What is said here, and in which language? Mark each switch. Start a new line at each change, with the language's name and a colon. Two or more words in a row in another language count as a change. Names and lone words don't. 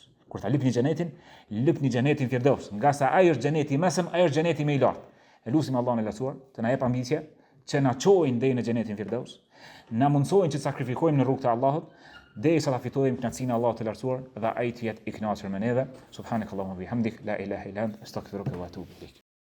Albanian: Kur ta lupni xhenetin firdaus, nga sa ai është xheneti i mesëm, ai është xheneti më i lartë. Lutim Allahun e lartësuar të na jep ambicie që na çojnë deri në xhenetin Firdaus, na mundsojnë që të sakrifikojmë në rrugt të Allahut, derisa ta fitojmë kënaqësinë e Allahut të lartësuar dhe ai të jetë i kënaqur me neve.
Arabic: سبحانك اللهم بحمدك لا إله إلا أنت أستغفرك وأتوب إليك.